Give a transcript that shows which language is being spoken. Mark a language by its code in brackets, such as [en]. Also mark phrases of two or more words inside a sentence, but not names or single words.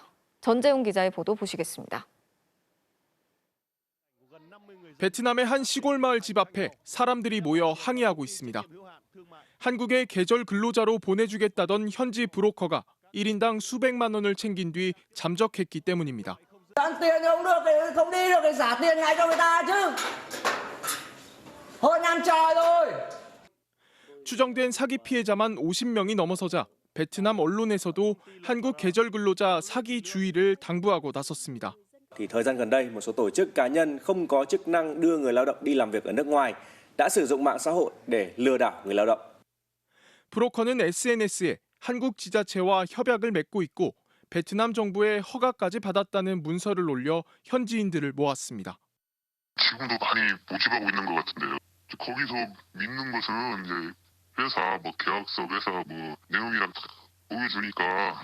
[ko] 전재훈 기자의 보도 보시겠습니다. 베트남의 한 시골 마을 집 앞에 사람들이 모여 항의하고 있습니다. 한국에 계절 근로자로 보내주겠다던 현지 브로커가 1인당 수백만 원을 챙긴 뒤 잠적했기 때문입니다. [vi] Ăn tiền thì không được thì không đi được thì xả tiền ngay cho người ta chứ. Hơn năm trời rồi. [ko] 추정된 사기 피해자만 50명이 넘어서자 베트남 언론에서도 한국 계절 근로자 사기 주의를 당부하고 나섰습니다. [vi] Thì thời gian gần đây, một số tổ chức cá nhân không có chức năng đưa người lao động đi làm việc ở nước ngoài đã sử dụng mạng xã hội để lừa đảo người lao động. [ko] 브로커는 SNS에 한국 지자체와 협약을 맺고 있고 베트남 정부의 허가까지 받았다는 문서를 올려 현지인들을 모았습니다. 지금도 많이 모집하고 있는 것 같은데요. 거기서 믿는 것은 이제 회사, 계약서, 회사 내용이랑 다 보여주니까.